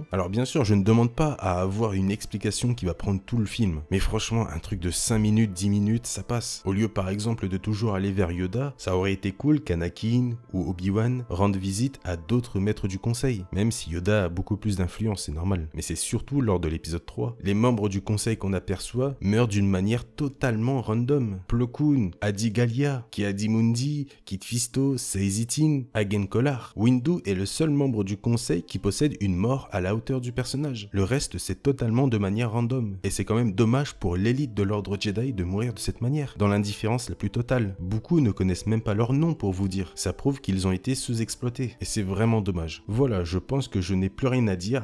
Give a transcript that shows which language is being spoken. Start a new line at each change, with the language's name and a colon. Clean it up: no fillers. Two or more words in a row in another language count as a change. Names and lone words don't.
French: Alors bien sûr, je ne demande pas à avoir une explication qui va prendre tout le film, mais franchement, un truc de 5 minutes, 10 minutes, ça passe. Au lieu par exemple de toujours aller vers Yoda, ça aurait été cool qu'Anakin ou Obi-Wan rendent visite à d'autres maîtres du conseil, même si Yoda a beaucoup plus d'influence, c'est normal. Mais c'est surtout lors de l'épisode 3, les membres du conseil qu'on aperçoit meurent d'une manière totalement random. Plo Koon, Adi Gallia, Ki-Adi-Mundi, Kit Fisto, Saesee Tiin, Agen Kolar. Windu est le seul membre du conseil qui possède une mort à la hauteur du personnage. Le reste, c'est totalement de manière random. Et c'est quand même dommage pour l'élite de l'ordre Jedi de mourir de cette manière, dans l'indifférence la plus totale. Beaucoup ne connaissent même pas leur nom pour vous dire. Ça prouve qu'ils ont été sous-exploités. Et c'est vraiment dommage. Voilà, je pense que je n'ai plus rien à dire.